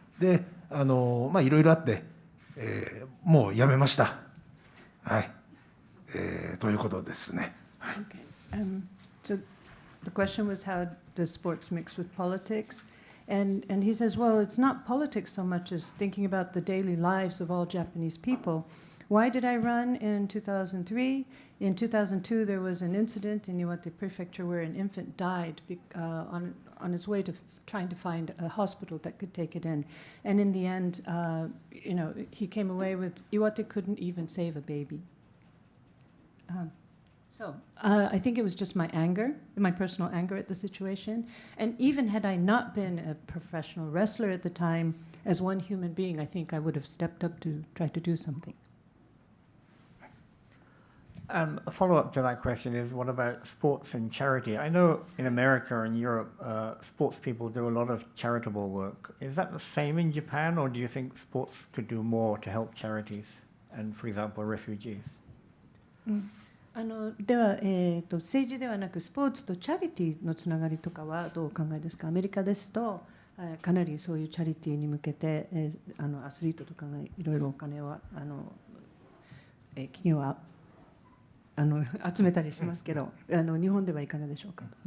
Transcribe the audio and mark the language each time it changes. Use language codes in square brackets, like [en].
[ja] で、いろいろあって、もうやめました。はい。ということですね。はい。 [en] So the question was how does sports mix with politics? And he says, well, it's not politics so much as thinking about the daily lives of all Japanese people. Why did I run in 2003? In 2002, there was an incident in Iwate Prefecture where an infant died on its way to trying to find a hospital that could take it in. And in the end, he came away with Iwate couldn't even save a baby. So I think it was just my anger, my personal anger at the situation. And even had I not been a professional wrestler at the time, as one human being, I think I would have stepped up to try to do something. A follow-up to that question is, what about sports and charity? I know in America and Europe, sports people do a lot of charitable work. Is that the same in Japan, or do you think sports could do more to help charities and, for example, refugees? [ja] では、政治ではなくスポーツとチャリティーのつながりとかはどうお考えですか？アメリカですとかなりそういうチャリティーに向けて、アスリートとかがいろいろお金を企業は集めたりしますけど、日本ではいかがでしょうか。